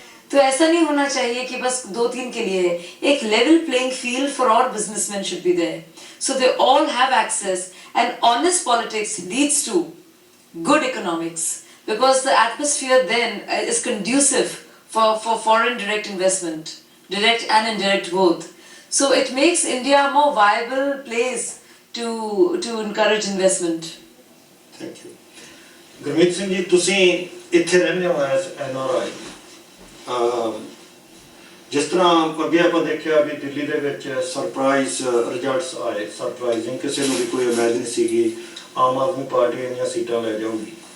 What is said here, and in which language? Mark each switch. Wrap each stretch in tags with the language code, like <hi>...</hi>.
<en>तो ऐसा नहीं होना चाहिए कि बस 2-3 के लिए है। एक level playing field for all businessman should be there, so they all have access, and honest politics leads to good economics, because the atmosphere then is conducive for foreign direct investment, direct and indirect both. So it makes India a more viable place to encourage investment.</en> <pa>Thank you. Gurmeet Singh ji, ਤੁਸੀਂ ਇੱਥੇ ਰਹਿੰਦੇ ਹੋ as NRI। ਜਿਸ ਤਰ੍ਹਾਂ ਅੱਗੇ ਆਪਾਂ ਦੇਖਿਆ ਵੀ ਦਿੱਲੀ ਦੇ ਵਿੱਚ ਸਰਪ੍ਰਾਈਜ਼ ਰਿਜ਼ਲਟਸ ਆਏ, ਸਰਪ੍ਰਾਈਜ਼ਿੰਗ, ਕਿਸੇ ਨੂੰ ਵੀ ਕੋਈ ਇਮੇਜਿਨ ਸੀਗੀ ਆਮ ਆਦਮੀ ਪਾਰਟੀ ਇੰਨੀਆਂ ਸੀਟਾਂ ਲੈ ਜਾਊਗੀ।</pa>